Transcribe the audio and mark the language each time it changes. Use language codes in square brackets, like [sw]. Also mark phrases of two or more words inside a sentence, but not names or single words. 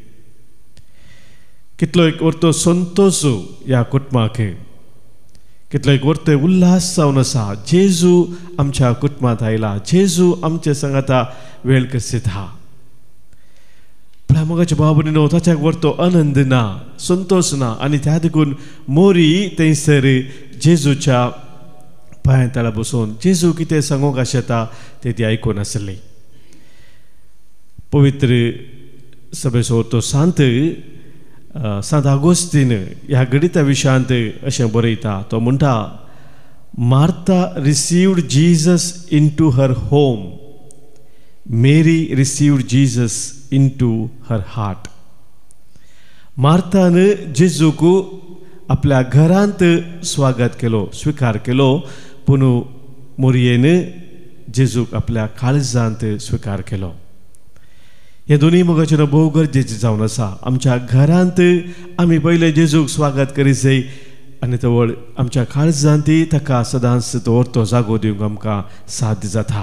[kok] कितलो एक वरतो संतोष ह्या कुटुंबाक कितलो एक वरतो उल्हास जावन आसा जेजू आमच्या कुटुंबांत आयला जेजू आमचे सांगाता वेळ करसिता मोगाच्या भाव भयणीनो ताच्याक वरतो आनंद ना संतोष ना आनी त्या देखून मोरी थंयसर जेजूच्या पांयां तळा बसून जेजू कितें सांगूंक आशेता तें ती आयकून आसली पवित्र सभेचो तो सांत आगोस्तीन ह्या गणिता विशयांत अशें बरयता तो म्हणटा [en] Martha received Jesus into her home Mary received Jesus into her heart [kok] मार्थान जेजूक आपल्या घरांत स्वागत केलो स्वीकार केलो पूण मोरयेन जेजूक आपल्या काळजांत स्वीकार केलो हे दोनी मोगाचेर भोव गरजेचें जावन आसा आमच्या घरांत आमी पयले जेजूक स्वागत करीत जाय आनी तवळ आमच्या काळजांती ताका सदांच दवरतो जागो दिवंक आमकां साध्य जाता.